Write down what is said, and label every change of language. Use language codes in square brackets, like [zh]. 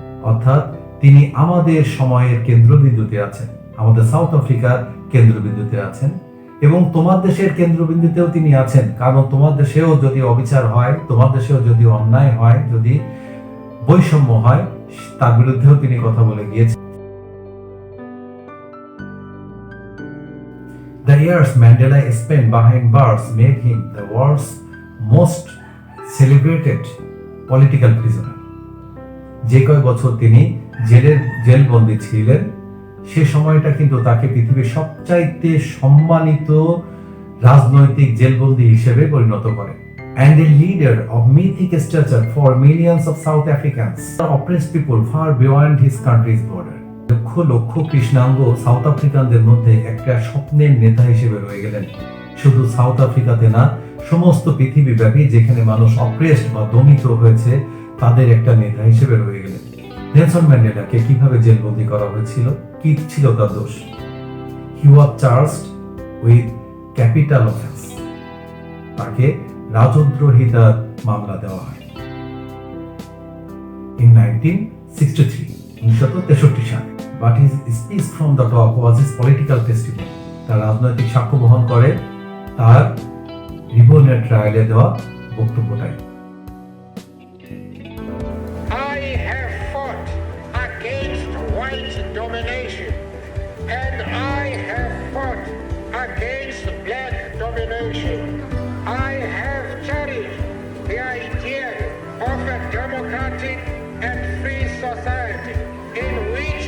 [bn] অর্থাৎ তিনি আমাদের সময়ের কেন্দ্রবিন্দুতে আছেন, আমাদের সাউথ আফ্রিকার কেন্দ্রবিন্দুতে আছেন এবং তোমার দেশের কেন্দ্রবিন্দুতেও তিনি আছেন। কারণ তোমার দেশেও যদি অবিচার হয়, তোমার দেশেও যদি অন্যায় হয়, যদি বৈষম্য হয়, তার বিরুদ্ধেও তিনি কথা বলে গিয়েছেন। [en] The years Mandela spent behind bars made him the world's most celebrated political prisoner. [bn] যে কয় বছর তিনি জেলবন্দী ছিলেন, সে সময়টা কিন্তু তাকে পৃথিবীর সবচাইতে সম্মানিত রাজনৈতিক জেলবন্দী হিসেবে পরিণত করে। [en] And a leader of mythic stature for millions of South Africans, oppressed people far beyond his country's border. [bn] Lakh lakh কৃষ্ণাঙ্গ সাউথ আফ্রিকানদের মধ্যে একটা স্বপ্নের নেতা হিসেবে রয়ে গেলেন। শুধু সাউথ আফ্রিকাতে না, সমস্ত পৃথিবী ব্যাপী যেখানে মানুষ অপ্রেসড বা দমিত হয়েছে, তাদের একটা নেতা হিসেবে রয়ে গেলেন। নেলসন ম্যান্ডেলাকে কিভাবে জেলবন্দী করা হয়েছিল, কি ছিল তার দোষ? [en] He was charged with capital offence. [bn] তাকে রাজদ্রোহিতার মামলা দেওয়া হয়। [en] In 1963 [bn] সালে, [en] but his speech from the top was his political testimony. [bn] তার রাজনৈতিক সাক্ষ্য বহন করে তার রিবনের ট্রায়ালে দেওয়া বক্তব্যটাই। [en] I have fought against white domination, and I have fought against black domination. I have cherished the idea of a democratic and free society in which